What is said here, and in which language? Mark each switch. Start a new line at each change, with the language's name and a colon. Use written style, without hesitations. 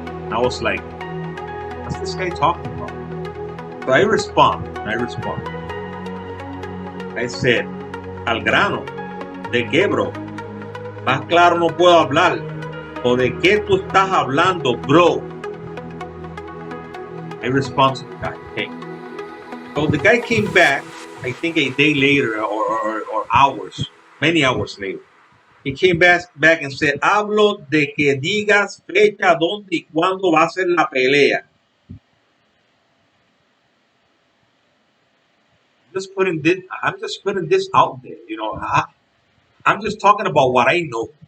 English: I was like, what's this guy talking about? So I respond. I said,
Spanish: al grano, ¿de qué, bro? Más claro no puedo hablar. ¿O de qué tú estás hablando, bro?
English: I respond to the guy. Okay. So the guy came back, I think a day later or hours, many hours later. He came back and said,
Spanish: hablo de que digas fecha, dónde y cuándo va a ser la pelea.
English: I'm just putting this out there, you know. I'm just talking about what I know.